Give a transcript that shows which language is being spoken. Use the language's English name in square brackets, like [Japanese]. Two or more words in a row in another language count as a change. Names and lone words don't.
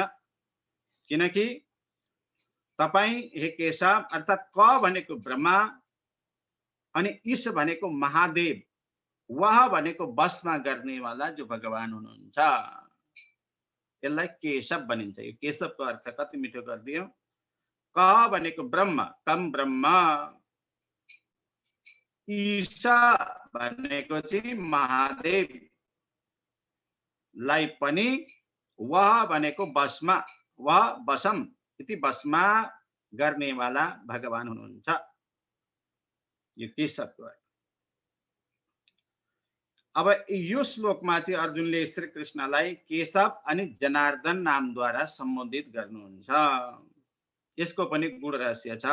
[Nepali] किनकि तपाई हे केशव अर्थात क भनेको ब्रह्मा अनि ईश भनेको महादेव, वह भनेको बसमा गर्नेवाला जो भगवान हुनुहुन्छ, यसलाई केशव भनिन्छ। यो केशवको अर्थ कति मिठो गरिदियो। क भनेको ब्रह्म, कम ब्रह्म, ईश भनेको चाहिँ महादेव लाई पनि वह भनेको बसमा, [Sanskrit] वह बसम इति [Nepali] बसमा गर्नेवाला भगवान हुनुहुन्छ। यो केशवको अर्थ। अब यो श्लोकमा चाहिँ अर्जुनले श्री कृष्णलाई केशव अनि जनार्दन नामद्वारा सम्बोधित गर्नुहुन्छ। यसको पनि गुण रहस्य छ।